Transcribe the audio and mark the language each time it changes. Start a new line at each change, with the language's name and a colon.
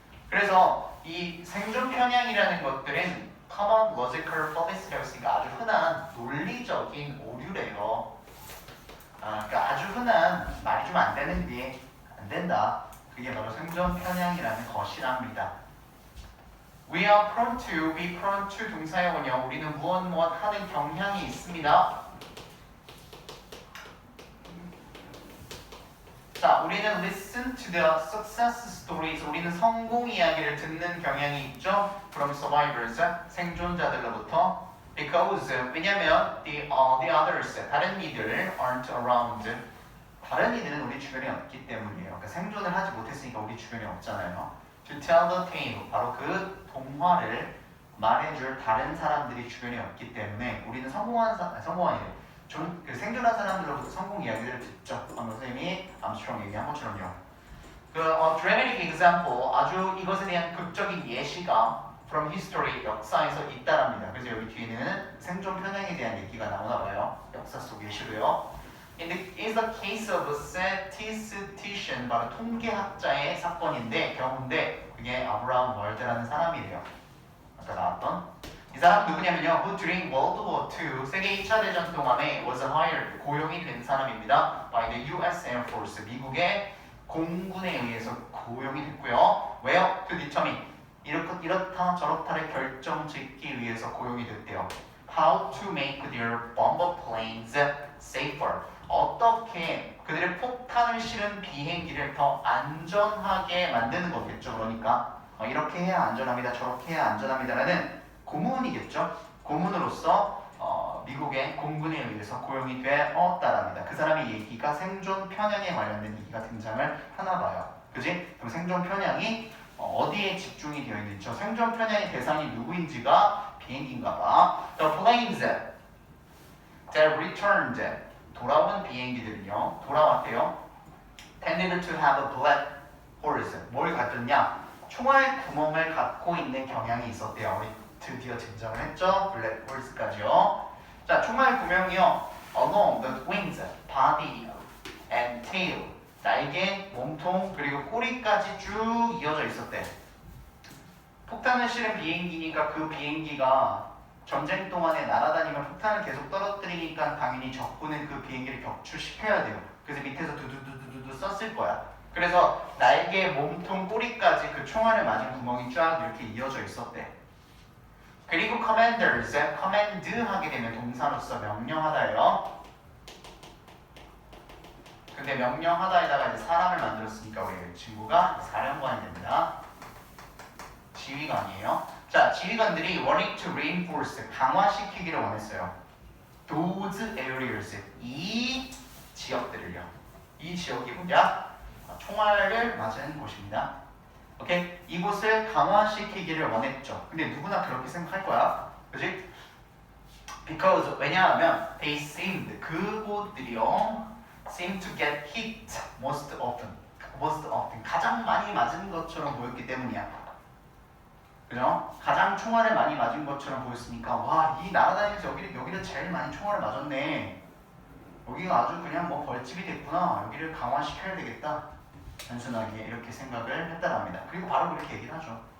Korean: 그래서 이 생존 편향이라는 것들은
English: common logical fallacy
Korean: 라고 했으니까 아주 흔한 논리적인 오류래요. 그러니까 아주 흔한 말이 좀 안 되는 게 안 된다. 그게 바로 생존 편향이라는 것이랍니다.
English: We are prone to, be prone to
Korean: 동사의 원형. 우리는 무엇 하는 경향이 있습니다. 자, 우리는
English: listen to the success stories.
Korean: 우리는 성공 이야기를 듣는 경향이 있죠.
English: From survivors,
Korean: 생존자들로부터.
English: Because,
Korean: 왜냐면
English: the others,
Korean: 다른 이들
English: aren't around.
Korean: 다른 이들은 우리 주변에 없기 때문이에요. 그러니까 생존을 하지 못했으니까 우리 주변에 없잖아요.
English: To tell the tale,
Korean: 바로 그 동화를 말해줄 다른 사람들이 주변에 없기 때문에 우리는 성공한 일, 그 생존한 사람들로부터 성공 이야기를 듣죠. 방금 선생님이 암스트롱 얘기한 것처럼요. 그
English: dramatic example,
Korean: 아주 이것에 대한 극적인 예시가
English: from history,
Korean: 역사에서 있다랍니다. 그래서 여기 뒤에는 생존 편향에 대한 얘기가 나오나 봐요. 역사 속 예시로요.
English: In the case of statistician,
Korean: 바로 통계학자의 사건인데 경우인데 그게 아브라함 월드라는 사람이래요. 아까 나왔던 이 사람 누구냐면요.
English: Who during World War II
Korean: 세계 2차 대전 동안에
English: was hired
Korean: 고용이 된 사람입니다.
English: By the U.S.
Korean: Air Force 미국의 공군에 의해서 고용이 됐고요. 왜요?
English: To determine
Korean: 이렇다 저렇다를 결정짓기 위해서 고용이 됐대요.
English: How to make their bomber planes safer.
Korean: 어떻게 그들의 폭탄을 실은 비행기를 더 안전하게 만드는 거겠죠. 그러니까 이렇게 해야 안전합니다. 저렇게 해야 안전합니다라는 고문이겠죠. 고문으로서 미국의 공군에 의해서 고용이 되었다랍니다. 그 사람의 얘기가 생존 편향에 관련된 얘기가 등장을 하나 봐요. 그지? 그럼 생존 편향이 어디에 집중이 되어 있는지, 저 생존 편향의 대상이 누구인지가 비행기인가 봐.
English: The planes that returned,
Korean: 돌아온 비행기들은요, 돌아왔대요.
English: Tended to have a black holes.
Korean: 뭘 가졌냐? 총알 구멍을 갖고 있는 경향이 있었대요. 우리 드디어 등장을 했죠. 블랙 홀스까지요. 자, 총알 구멍이요.
English: Along the wings, body and tail.
Korean: 날개, 몸통, 그리고 꼬리까지 쭉 이어져 있었대. 폭탄을 실은 비행기니까 그 비행기가 전쟁 동안에 날아다니면 폭탄을 계속 떨어뜨리니까 당연히 적군은 그 비행기를 격추시켜야 돼요. 그래서 밑에서 두두두두두 썼을 거야. 그래서 날개, 몸통, 꼬리까지 그 총알을 맞은 구멍이 쫙 이렇게 이어져 있었대. 그리고 commanders, command 하게 되면 동사로서 명령하다예요. 근데 명령하다에다가 이제 사람을 만들었으니까 우리 친구가 사령관이 됩니다. 지휘관이에요. 자, 지휘관들이
English: wanted to reinforce,
Korean: 강화시키기를 원했어요.
English: Those areas,
Korean: 이 지역들을요. 이 지역이 뭐냐? 총알을 맞은 곳입니다. 오케이? 이곳을 강화시키기를 원했죠. 근데 누구나 그렇게 생각할 거야. 그지?
English: Because,
Korean: 왜냐하면
English: they seemed,
Korean: 그곳들이요.
English: seemed to get hit most often.
Korean: 가장 많이 맞은 것처럼 보였기 때문이야. 그죠? 가장 총알을 많이 맞은 것처럼 보였으니까 와, 이 날아다니면서 여기를 제일 많이 총알을 맞았네. 여기가 아주 그냥 뭐 벌집이 됐구나. 여기를 강화시켜야 되겠다. 단순하게 이렇게 생각을 했다랍니다. 그리고 바로 그렇게 얘기를 하죠.